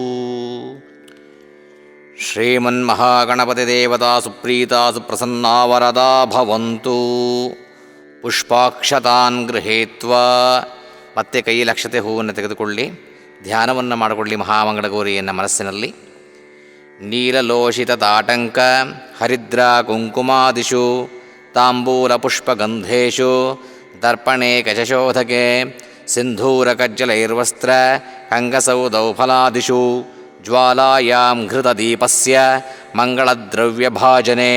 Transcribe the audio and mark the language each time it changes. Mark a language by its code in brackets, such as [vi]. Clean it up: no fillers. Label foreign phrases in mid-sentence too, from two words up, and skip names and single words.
[sa] ಶ್ರೀಮನ್ಮಹಾಗಣಪತಿ ದೇವತಾ ಸುಪ್ರೀತಾ ಸುಪ್ರಸನ್ನಾ ವರದಾ ಭವಂತು. ಪುಷ್ಪಾಕ್ಷತಾನ್ ಗೃಹೀತ್ವಾ. [kn] ಮತ್ತೆ ಕೈಯಲ್ಲಿ ಅಕ್ಷತೆ ಹೂವನ್ನು ತೆಗೆದುಕೊಳ್ಳಿ, ಧ್ಯಾನವನ್ನು ಮಾಡಿಕೊಳ್ಳಿ ಮಹಾಮಂಗಳಗೌರಿಯನ್ನು ಮನಸ್ಸಿನಲ್ಲಿ. [sa] ನೀಲಲೋಷಿತ ತಾಟಂಕ ಹರಿದ್ರಾ ಕುಂಕುಮಾದಿಷು ತಾಂಬೂಲ ಪುಷ್ಪಗಂಧೇಶು ದರ್ಪಣೆ ಕಚಶೋಧಕೆ ಸಿಂಧೂರಕಜ್ಜಲೈರ್ವಸ್ತ್ರ ಕಂಗಸೌದೌ ಫಲಾದಿಷು ಜ್ವಾಲಾಯಾಂ ಘೃತದೀಪಸ್ಯ ಮಂಗಳದ್ರವ್ಯಭಾಜನೆ